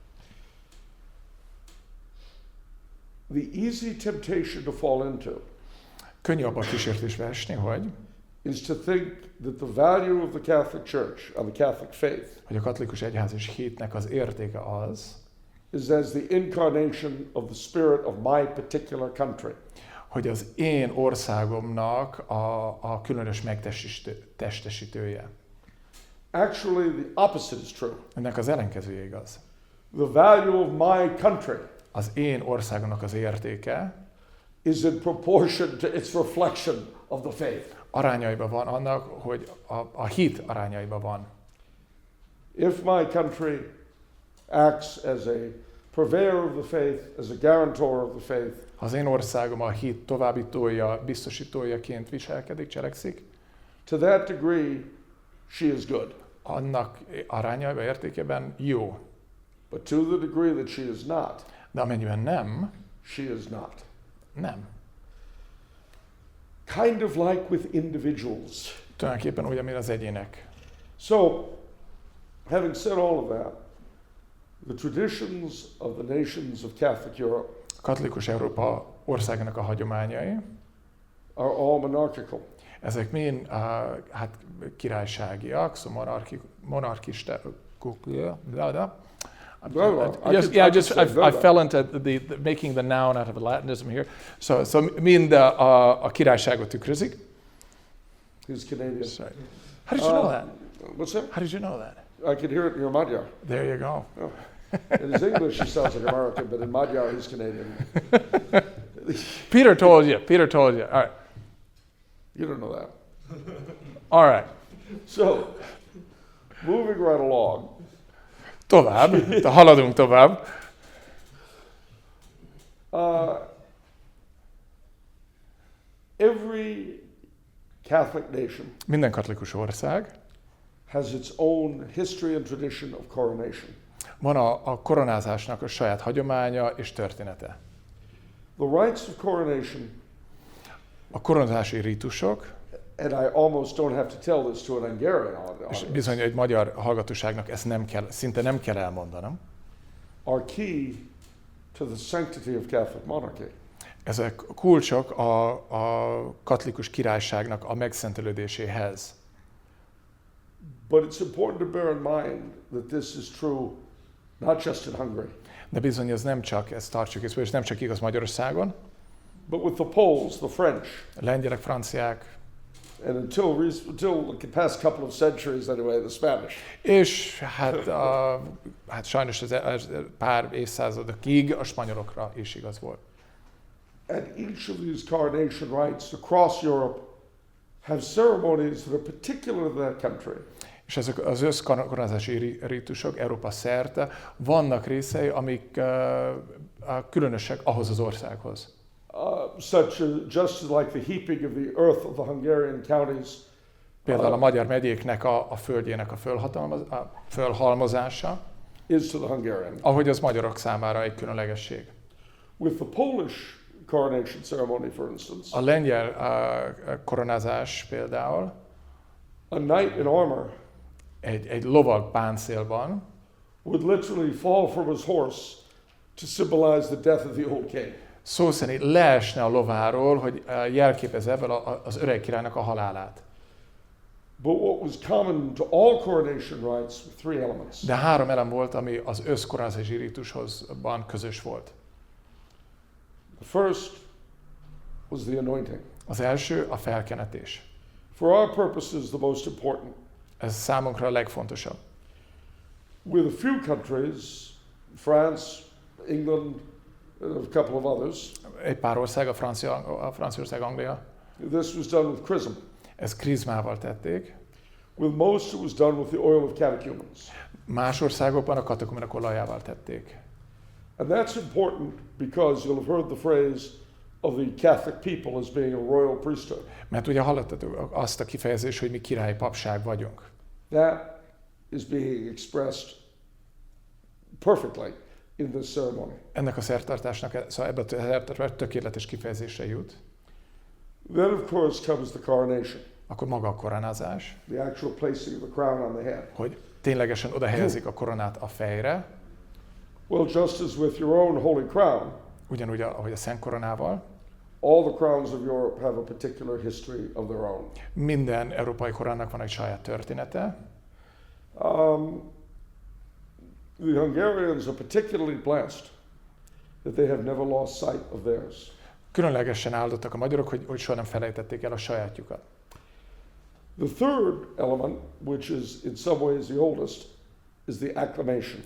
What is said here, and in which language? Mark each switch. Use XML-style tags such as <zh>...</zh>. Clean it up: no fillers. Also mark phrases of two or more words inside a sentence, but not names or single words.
<en>The easy temptation to fall into</en> <hu>Könnyű abban kísértésbe esni, hogy</hu> <en>is to think that the value of the Catholic Church and the Catholic faith</en> <hu>a katolikus egyház és hitnek az értéke az,</hu> <en>is as the incarnation of the spirit of my particular country.</en> <hu>hogy az én országomnak a különös megtestesítője.</hu> <en>Actually, the opposite is true.</en> <hu>Ennek az ellenkezője igaz.</hu> <en>The value of my country</en> <hu>Az én országomnak az értéke</hu> <en>is in proportion to its reflection of the faith.</en> <hu>arányaiban van annak, hogy a hit arányaiban van.</hu> <en>If my country acts as a purveyor of the faith, as a guarantor of the faith,</en> <hu>Ha az én országom a hit továbbítója, biztosítójaként viselkedik, cselekszik,</hu> <en>to that degree, she is good.</en> <hu>annak arányaiban, értékében jó.</hu> <en>But to the degree that she is not,</en> <hu>De amennyiben nem,</hu> <en>she is not.</en> <hu>nem.</hu> <en>Kind of like with individuals.</en> <hu>Tulajdonképpen úgy, mint az egyének.</hu> <en>So, having said all of that, the traditions of the nations of Catholic Europe</en> <hu>Katolikus Európa országának a hagyományai,</hu> <en>are all monarchical.</en> <hu>ezek mind hát királyságiak, szóval monarchisták.</hu> <en>I fell into the making the noun out of a Latinism here.</en> <hu>So mind a királyságot tükrözik.</hu> <en>He's Canadian. Sorry. How did you know that? What's that? How did you know that? I can hear it in your Magyar. There you go. Oh. In his English, he sounds like American, but in Magyar, he's Canadian. Peter told you. Peter told you. All right. You don't know that. All right. So, moving right along.</en> <hu>Tovább. Haladunk tovább.</hu> <en>Every Catholic nation</en> <hu>Minden katolikus ország</hu> <en>has its own history and tradition of coronation.</en> <hu>van a koronázásnak a saját hagyománya és története.</hu> <en>The rites of coronation,</en> <hu>A koronázási rítusok,</hu> <en>and I almost don't have to tell this to an Hungarian</en> <hu>és</hu> <en>audience,</en> <hu>bizony egy magyar hallgatóságnak ezt nem kell, szinte nem kell elmondanom,</hu> <en>are key to the sanctity of Catholic monarchy.</en> <hu>ezek kulcsok a katolikus királyságnak a megszentelődéséhez.</hu> <en>But it's important to bear in mind that this is true not just in Hungary,</en> <hu>De bizony ez nem csak, ezt tartsuk észre, és nem csak igaz Magyarországon,</hu> <en>but with the Poles, the French,</en> <hu>lengyelek, franciák,</hu> <en>and until the past couple of centuries anyway, the Spanish.</en> <hu>és hát sajnos ez pár évszázadokig a spanyolokra is igaz volt.</hu> <en>And each of these coronation rites across Europe have ceremonies that are particular to that country.</en> <hu>És ezek az összkoronázási rítusok Európa szerte vannak részei, amik különösek ahhoz az országhoz.</hu> <en>Just like the heaping of the earth of the Hungarian counties.</en> <hu>Például a magyar megyéknek a földjének a fölhalmozása,</hu> <en>is to the Hungarian.</en> <hu>ahogy az magyarok számára egy különlegesség.</hu> <en>With the Polish coronation ceremony, for instance,</en> <hu>A lengyel koronázás például</hu> <en>a knight in armor</en> <hu>egy lovag páncélban</hu> <en>would literally fall from his horse to symbolize the death of the old king.</en> <hu>szó szerint leesne a lováról, hogy jelképezze ebből az öreg királynak a halálát.</hu> <en>But what was common to all coronation rites were three elements.</en> <hu>De 3 elem volt, ami az összkoronázási rítusban közös volt.</hu> <en>The first was the anointing.</en> <hu>Az első a felkenetés.</hu> <en>For our purposes, the most important.</en> <hu>Ez számunkra a legfontosabb.</hu> <en>With a few countries, France, England, and a couple of others,</en> <hu>Egy pár ország, a Franciaország, Anglia,</hu> <en>this was done with chrism.</en> <hu>ezt krizmával tették.</hu> <en>With most, it was done with the oil of catechumens.</en> <hu>Más országokban a katekumenek olajával tették.</hu> <en>And that's important because you'll have heard the phrase of the Catholic people as being a royal priesthood.</en> <hu>Mert ugye hallottatok azt a kifejezést, hogy mi királyi papság vagyunk.</hu> <en>That is being expressed perfectly in this ceremony.</en> <hu>Ennek a szertartásnak, szóval ebben a szertartásban tökéletes kifejezésre jut.</hu> <en>Then, of course, comes the coronation,</en> <hu>Akkor maga a koronázás,</hu> <en>the actual placing of the crown on the head.</en> <hu>hogy ténylegesen oda helyezik a koronát a fejre,</hu> <en>Well, just as with your own holy crown,</en> <hu>ugyanúgy, ahogy a szent koronával,</hu> <en>all the crowns of Europe have a particular history of their own.</en> <hu>minden európai koronának van egy saját története.</hu> <en>The Hungarians are particularly blessed that they have never lost sight of theirs.</en> <hu>Különlegesen áldottak a magyarok, hogy soha nem felejtették el a sajátjukat.</hu> <en>The third element, which is in some ways the oldest, is the acclamation.</en>